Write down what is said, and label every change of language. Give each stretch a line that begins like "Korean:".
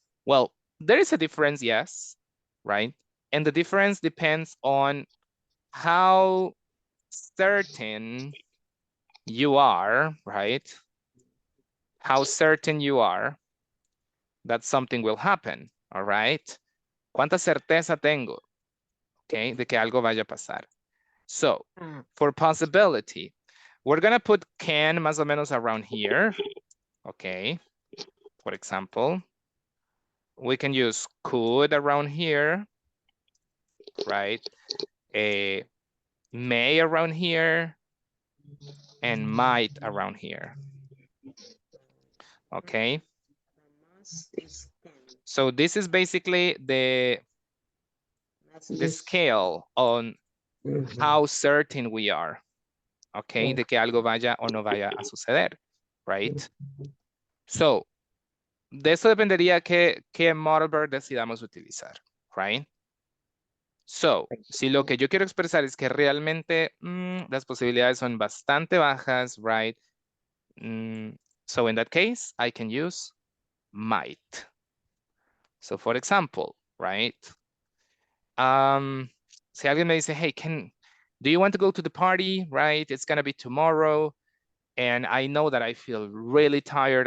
English: Well, there is a difference, yes, right? And the difference depends on how certain you are, right? How certain you are that something will happen, all right?
Spanish: ¿Cuánta certeza tengo,
English: okay,
Spanish: de que algo vaya a pasar?
English: So, for possibility, we're gonna put can
Spanish: más o menos
English: around here, okay? For example, we can use could around here, right? May around here, and might around here, okay? So this is basically the scale on how certain we are, okay,
Spanish: de que algo vaya o no vaya a suceder,
English: right?
Spanish: So, de eso dependería qué model verb decidamos utilizar,
English: right?
Spanish: So, si lo que yo quiero expresar es que realmente las posibilidades son bastante bajas, right?
English: So in that case, I can use might. So for example, right?
Spanish: Si alguien me dice,
English: hey, do you want to go to the party, right? It's gonna be tomorrow. And I know that I feel really tired.